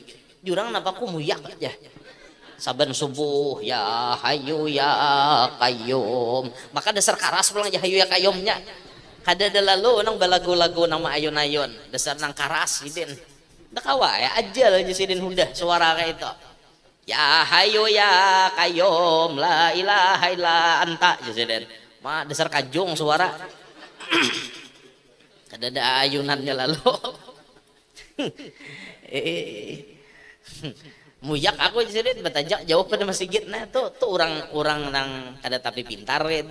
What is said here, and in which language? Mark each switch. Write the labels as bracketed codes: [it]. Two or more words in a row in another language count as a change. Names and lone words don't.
[bjn] Jurang napa ku muyak aja. Saban subuh [ar] ya hayu ya qayyum. [bjn] Maka dasar karas pulang [ar] ya hayu ya qayyumnya. [bjn] Kada ada lalu nang balagu-lagu nama ayun-ayun. Dasar nang karas gitu. Dah kawa ya aja lah Jasidin Huda suara kayak itu. [ar] Ya hayu ya qayyum la ilaha illa anta Jasidin. [bjn] Mah dasar kajung suara. Kada ada ayunannya lalu. Muyak aku Jasidin batajak jauh pada masjid. Nah tuh orang nang kada tapi pintar gitu.